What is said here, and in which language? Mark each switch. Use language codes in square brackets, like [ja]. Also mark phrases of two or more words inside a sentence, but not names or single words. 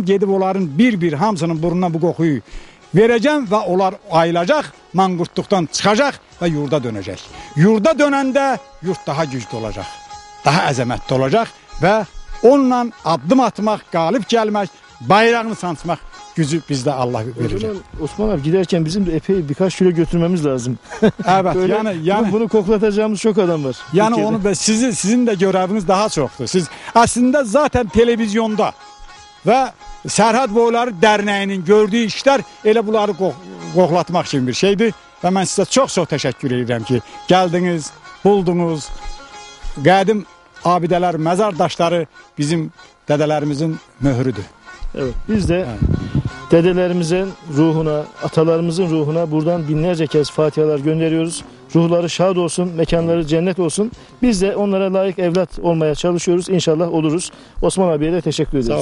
[az] Gedib onların bir hamısının burnuna bu qoxuyu verəcəm və onlar ayılacaq, manqurtluqdan çıxacaq və yurda dönəcək. Yurda dönəndə yurt daha güclü olacaq. Daha əzəmətli olacaq və onunla addım atmaq, qalib gəlmək, bayrağını sancmaq gücü bizdə Allah verir. [tr] Osman abi giderken bizim de epey birkaç kilo götürmemiz lazım. Evet. yani bunu koklatacağımız çok adam var. Yani Türkiye'de. onu sizin de göreviniz daha çoktur. Siz aslında zaten televizyonda ve [az] Sərhəd Boyları Dərnəyinin gördüyü işler elə bunları qoxlatmaq kimi bir şeydir. Və mən sizə çox təşəkkür edirəm ki, gəldiniz, buldunuz. Qədim abidələr, məzar daşları bizim dedelerimizin möhrüdür. [tr] Evet, biz de dedelerimizin ruhuna, atalarımızın ruhuna buradan binlerce kez fatihalar gönderiyoruz. Ruhları şad olsun, mekanları cennet olsun. Biz de onlara layık evlat olmaya çalışıyoruz. İnşallah oluruz. Osman abiye de teşekkür ederiz.